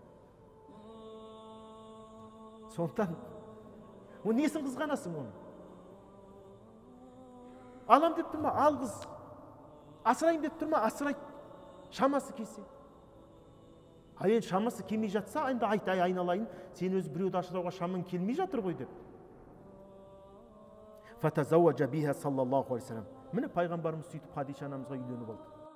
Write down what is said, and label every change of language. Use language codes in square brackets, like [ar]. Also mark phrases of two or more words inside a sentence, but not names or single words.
[kk] Сондықтан, о несін қызғанасың оны? Алам деп тұрма, ал қыз. Асырайын деп тұрма, асырайды. Шамасы келсе. Енді шамасы келмей жатса, енді айналайын, сен өзі біреуді ашырауға шамың келмей жатыр ғой деп. [ar] فتزوج بها صلى الله عليه سلام. [kk] Міне пайғамбарымыз сөйтіп Хадиша анамызға үйленіп алды.